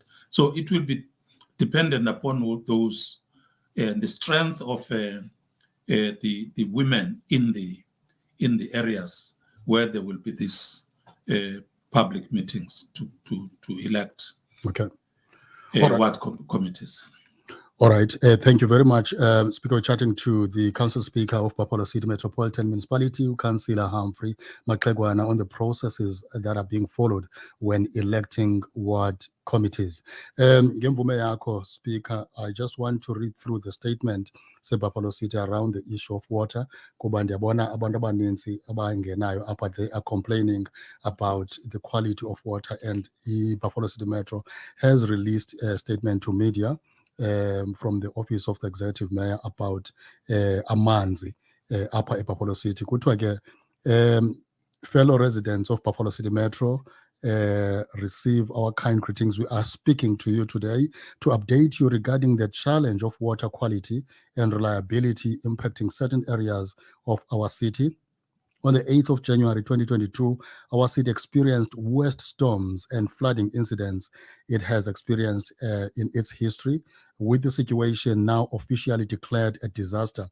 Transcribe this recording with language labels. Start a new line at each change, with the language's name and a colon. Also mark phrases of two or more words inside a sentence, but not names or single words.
English: So it will be dependent upon those the strength of the women in the areas where there will be these public meetings to elect ward committees. All right. Thank you very much. Speaker, we're chatting to the Council Speaker of Papua City Metropolitan Municipality, Councillor Humphrey Maxegwana, on the processes that are being followed when electing ward committees.
Xhosa: Ngemvume yakho,
English: Speaker, I just want to read through the statement Papua City around the issue of water.
Xhosa: Kuba ndiyabona abantu abaninzi abangenayo apha,
English: they are complaining about the quality of water, and Papua City Metro has released a statement to media from the office of the executive mayor about
Xhosa: amanzi apha ePapua City.
English: Kuthiwa ke fellow residents of Buffalo City Metro, receive our kind greetings. We are speaking to you today to update you regarding the challenge of water quality and reliability impacting certain areas of our city. On the 8th of January 2022, our city experienced worst storms and flooding incidents it has experienced in its history, with the situation now officially declared a disaster.